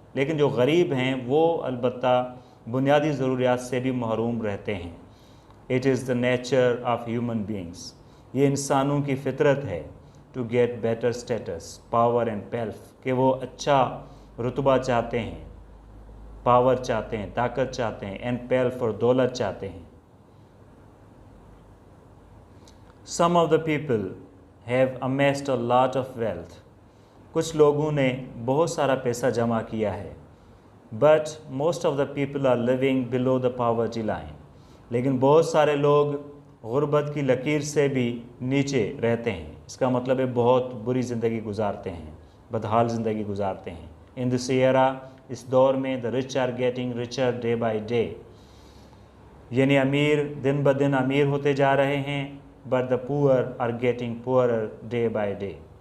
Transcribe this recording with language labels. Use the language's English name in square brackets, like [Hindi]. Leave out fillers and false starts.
[Urdu] لیکن جو غریب ہیں وہ البتہ بنیادی ضروریات سے بھی محروم رہتے ہیں. [English] It is the nature of human beings. [Urdu] یہ انسانوں کی فطرت ہے [English] to get better status, power and wealth. [Urdu] کہ وہ اچھا رتبہ چاہتے ہیں, پاور چاہتے ہیں, طاقت چاہتے ہیں, [English] and wealth [Urdu] اور دولت چاہتے ہیں. [English] Some of the people have amassed a lot of wealth. [Urdu] کچھ لوگوں نے بہت سارا پیسہ جمع کیا ہے. [English] But most of the people are living below the poverty line. [Urdu] لیکن بہت سارے لوگ غربت کی لکیر سے بھی نیچے رہتے ہیں. اس کا مطلب ہے بہت بری زندگی گزارتے ہیں, بدحال زندگی گزارتے ہیں. [English] In this era, [Urdu] اس دور میں [English] the rich are getting richer day by day. [Urdu] یعنی امیر دن بدن امیر ہوتے جا رہے ہیں. [English] But the poor are getting poorer day by day.